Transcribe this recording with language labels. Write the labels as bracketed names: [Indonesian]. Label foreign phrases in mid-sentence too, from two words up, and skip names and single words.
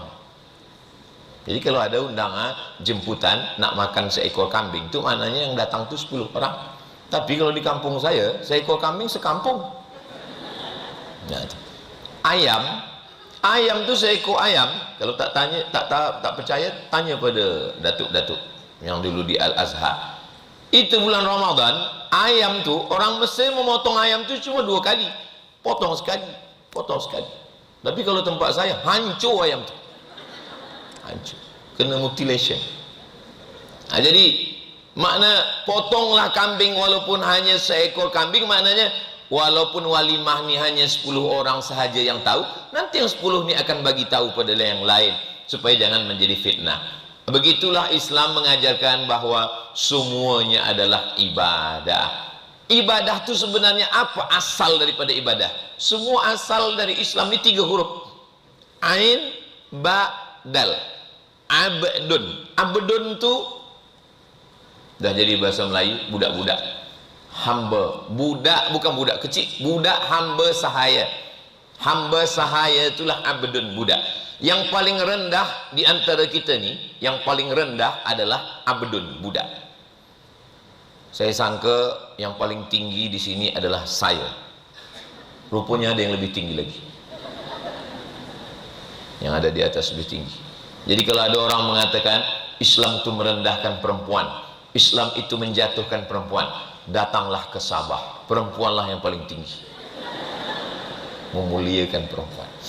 [Malay] Jadi kalau ada undangan jemputan nak makan seekor kambing itu maknanya yang datang itu 10 orang. Tapi kalau di kampung saya seekor kambing sekampung. Nah, ayam tuh seekor ayam. Kalau tak tanya, tak percaya, tanya pada datuk-datuk yang dulu di Al-Azhar. Itu bulan Ramadan, ayam tuh orang Mesir memotong ayam tuh cuma 2 kali, potong sekali. Tapi kalau tempat saya hancur ayam tuh, hancur, kena mutilation. Nah, jadi makna potonglah kambing walaupun hanya seekor kambing, maknanya walaupun walimah ni hanya 10 orang sahaja yang tahu, nanti yang 10 ni akan bagi tahu pada yang lain supaya jangan menjadi fitnah. Begitulah Islam mengajarkan bahwa semuanya adalah ibadah. Ibadah itu sebenarnya apa asal daripada ibadah? Semua asal dari Islam ini 3 huruf. Ain, ba, dal. Abdun. Abdun itu dah jadi bahasa Melayu, budak-budak. Hamba, budak bukan budak kecil, budak hamba sahaya. Hamba sahaya itulah abdun, budak. Yang paling rendah di antara kita ni, yang paling rendah adalah abdun, budak. Saya sangka yang paling tinggi di sini adalah saya. Rupanya ada yang lebih tinggi lagi. Yang ada di atas lebih tinggi. Jadi kalau ada orang mengatakan Islam itu merendahkan perempuan, Islam itu menjatuhkan perempuan, datanglah ke Sabah, perempuanlah yang paling tinggi, memuliakan perempuan.